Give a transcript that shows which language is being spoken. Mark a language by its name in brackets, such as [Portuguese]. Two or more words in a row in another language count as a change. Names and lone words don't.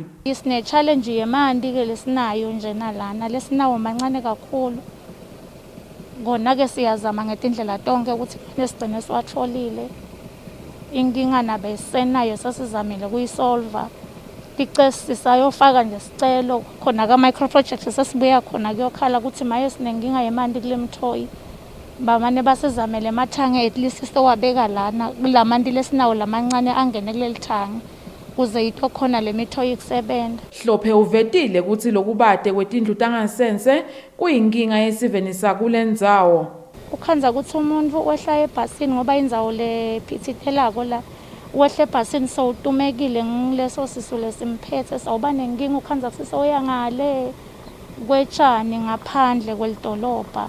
[Swati] Isine challenge yemanti ke lesinayo nje nalana lesinawo mancane kakhulu. Ngona ke siyazama ngetindlela tonke ukuthi nesigcine siwatholile. Inkinga nabe senayo sasizamile kuyisolva. Ticesi sayofaka nje sicelo khona ka [English] micro projects [Swati] sesibuya khona kuyokhala ukuthi maye sinenkinga yemanti kule mthoyi. Bamane basizamele emathanga [English] at least [Swati] sewabeka lana kulamanti lesinawo lamancane angene kuleli thanga. Kuze itokhona lemithoyi kusebenza. Hlophe uvetile ukuthi lokubade kwetindlu tangasese kuyinkinga yesiveni sakulendzawo. Ukhanza ukuthi umuntu wehla ebhasini ngoba indzawo lephithithelako la wehle ebhasini sowutumekile ngileso sisule simphethe sawuba nenkinga ukhanza ukuthi soya ngale kwetshani ngaphandle kwelidolobha.